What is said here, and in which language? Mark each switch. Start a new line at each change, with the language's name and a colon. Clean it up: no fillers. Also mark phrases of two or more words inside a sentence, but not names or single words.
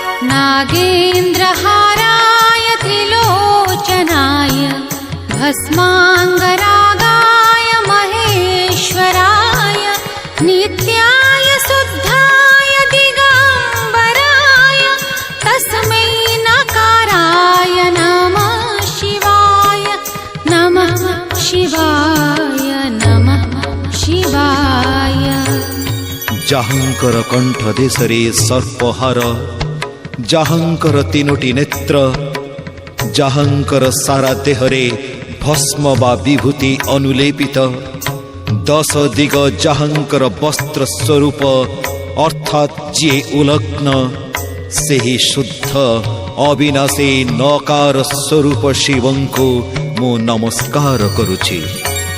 Sanskrit: नागेन्द्रहाराय त्रिलोचनाय भस्माङ्गरागाय महेश्वराय नित्याय शुद्धाय दिगम्बराय तस्मै नकाराय नमः शिवाय नमः शिवाय नमः शिवाय।
Odia: ଯାହାଙ୍କର କଣ୍ଠ ଦେଶରେ ସର୍ପହାର, ଯାହାଙ୍କର ତିନୋଟି ନେତ୍ର, ଯାହାଙ୍କର ସାରା ଦେହରେ ଭସ୍ମ ବା ବିଭୂତି ଅନୁଲେପିତ, 10 ଦିଗ ଯାହାଙ୍କର ବସ୍ତ୍ର ସ୍ୱରୂପ ଅର୍ଥାତ୍ ଯିଏ ଉଲଗ୍ନ, ସେହି ଶୁଦ୍ଧ ଅବିନାଶୀ ନକାର ସ୍ୱରୂପ ଶିବଙ୍କୁ ମୁଁ ନମସ୍କାର କରୁଛି।